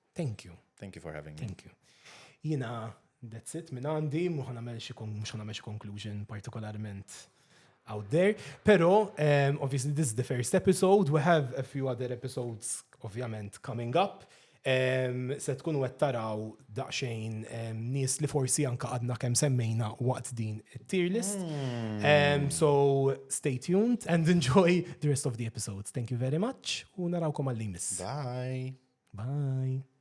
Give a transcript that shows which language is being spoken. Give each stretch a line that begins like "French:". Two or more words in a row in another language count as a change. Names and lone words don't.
English: Thank you. Thank you for having me. Thank you. Jina, that's it,
Maltese: minn għandi, mux ħanamel xi conclusion partikolarment
English: out there. Pero, obviously, this is the first episode. We have a few other episodes, ovvjament, coming up.
Maltese: Se tkunu qed taraw daqsxejn nies li forsi anka għadna kemm semmejna waqt din it-
English: tier list. So stay tuned and enjoy the rest of the episodes. Thank you very much.
Maltese: U narawkom għall-limis. Bye. Bye.